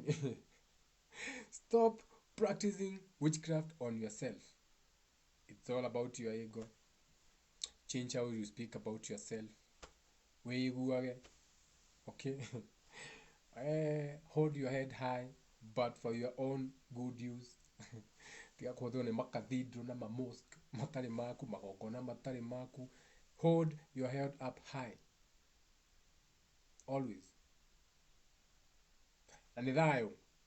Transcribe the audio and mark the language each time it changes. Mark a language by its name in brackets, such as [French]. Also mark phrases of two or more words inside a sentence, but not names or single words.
[English] Stop practicing witchcraft on yourself. It's all about your ego. Change how you speak about yourself. [Kikuyu] Wĩiguage. Okay? [English] Hold your head high, but for your own good use. [Kikuyu] Tiga kũhũthĩrwo nĩ makathidro na mamosque matarĩ maku, magongona matarĩ maku. [English] Hold your head up high. Always. [Kikuyu] Na nĩ thayũ.